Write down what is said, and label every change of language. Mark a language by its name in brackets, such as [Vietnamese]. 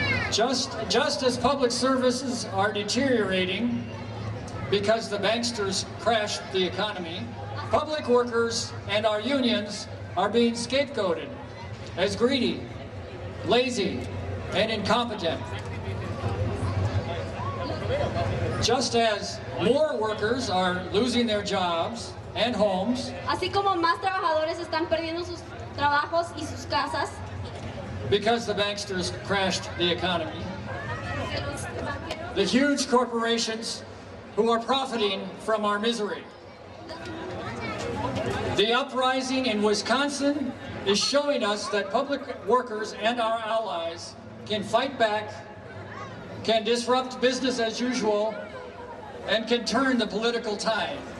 [English] Just as public services are deteriorating because the banksters crashed the economy, public workers and our unions are being scapegoated as greedy, lazy, and incompetent. Just as more workers are losing their jobs and homes, [Spanish] así como más trabajadores están perdiendo sus trabajos y sus casas, [English] because the banksters crashed the economy, the huge corporations who are profiting from our misery. The uprising in Wisconsin is showing us that public workers and our allies can fight back, can disrupt business as usual, and can turn the political tide.